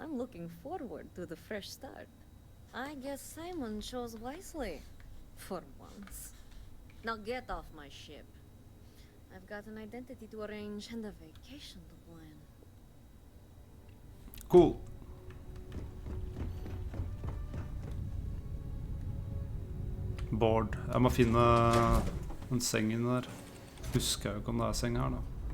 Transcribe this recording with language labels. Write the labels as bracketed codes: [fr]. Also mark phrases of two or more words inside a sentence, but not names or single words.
[en] I'm looking forward to the fresh start. I guess Simon chose wisely. For once. Now get off my ship. I've got an identity to arrange and a vacation to plan. Cool. [no] Bård. Jeg må finne en seng inni der. Husker jeg ikke om det er seng her da.